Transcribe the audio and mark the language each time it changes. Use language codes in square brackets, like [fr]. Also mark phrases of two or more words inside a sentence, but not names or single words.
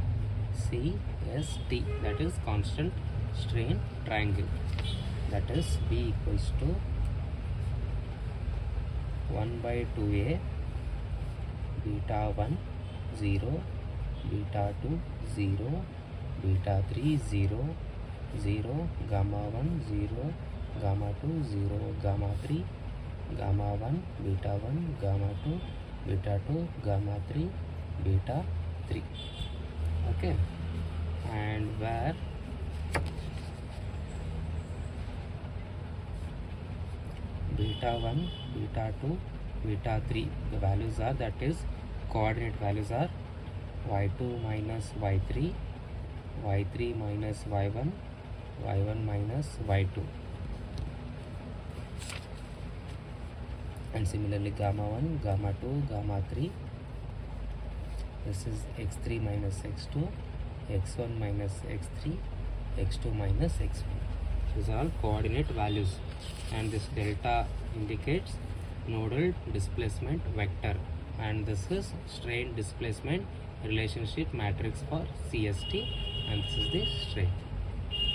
[en] CST, that is constant strain triangle, that is B equals to 1 by 2a beta 1 0 beta 2 0 beta 3 0 0 gamma 1 0 gamma 2 0 gamma 3 gamma 1 beta 1 gamma 2 beta 2 gamma 3 beta 3. Okay, and where beta 1 beta 2 beta 3, the values are, that is coordinate values are y2 minus y3, y3 minus y1, y1 minus y2, and similarly gamma 1 gamma 2 gamma 3, this is x3 minus x2, x1 minus x3, x2 minus x1. These are all coordinate values, and this delta indicates nodal displacement vector, and this is strain displacement relationship matrix for CST, and this is the strain.